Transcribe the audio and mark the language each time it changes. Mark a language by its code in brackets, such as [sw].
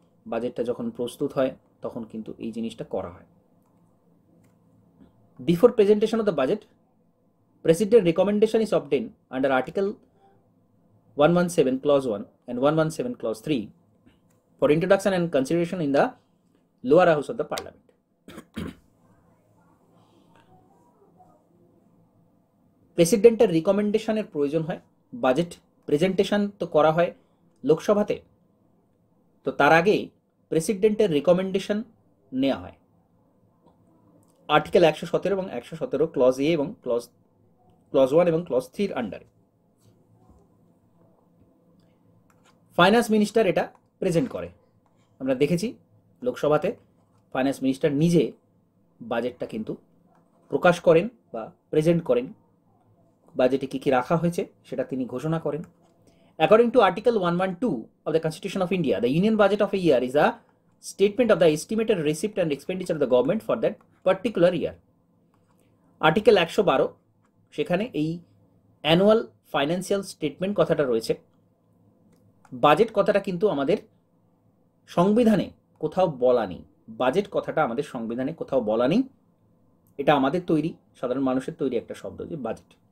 [bn] বাজেটটা যখন প্রস্তুত হয় তখন কিন্তু এই জিনিসটা করা হয়। [en] Before presentation of the budget, president recommendation is obtain under article 117 clause 1 and 117 clause 3 for introduction and consideration in the lower house of the parliament. [bn] প্রেসিডেন্টের রিকমেন্ডেশনের প্রয়োজন হয়। বাজেট প্রেজেন্টেশন তো করা হয় লোকসভাতে, তো তার আগে প্রেসিডেন্টের রিকমেন্ডেশন নেওয়া হয় আর্টিকেল 117 এবং 117 ক্লজ এ এবং ক্লজ 1 এবং ক্লজ 3 আন্ডারে। ফাইন্যান্স মিনিস্টার এটা প্রেজেন্ট করে। আমরা দেখেছি লোকসভাতে ফাইন্যান্স মিনিস্টার নিজে বাজেটটা কিন্তু প্রকাশ করেন বা প্রেজেন্ট করেন। বাজেটে কী কী রাখা হয়েছে সেটা তিনি ঘোষণা করেন। [en] According to Article 112 of the Constitution of India, the Union Budget of a year is a statement of the estimated receipt and expenditure of the government for that particular year. [bn] Article 112 সেখানে এই annual financial statement কথাটা রয়েছে। Budget কথাটা কিন্তু আমাদের সংবিধানে কোথাও বলা নেই। বাজেট কথাটা আমাদের সংবিধানে কোথাও বলা নেই, এটা আমাদের তৈরি, সাধারণ মানুষের তৈরি একটা শব্দ যে বাজেট।